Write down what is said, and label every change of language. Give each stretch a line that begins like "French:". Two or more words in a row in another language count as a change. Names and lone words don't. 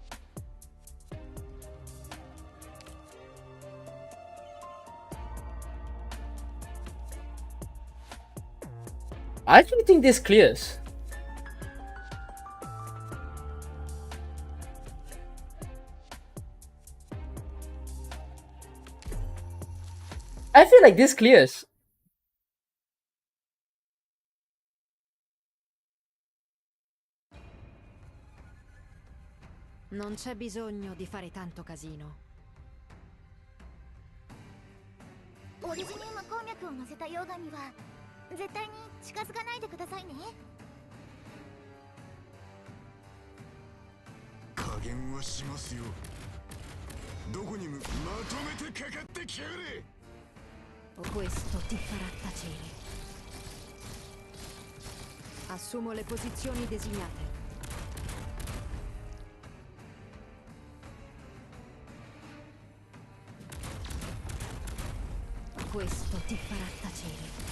English: I actually think this clears. I feel like this clears.
Italian: Non c'è bisogno di fare tanto casino.
Japanese: オリジニウム鉱脈を乗せた溶岩には絶対に近づかないでくださいね。加減はしますよ。どこにもまとめてかかってきやがれ。
Italian: Questo ti farà tacere. Assumo le posizioni designate. Questo ti farà tacere.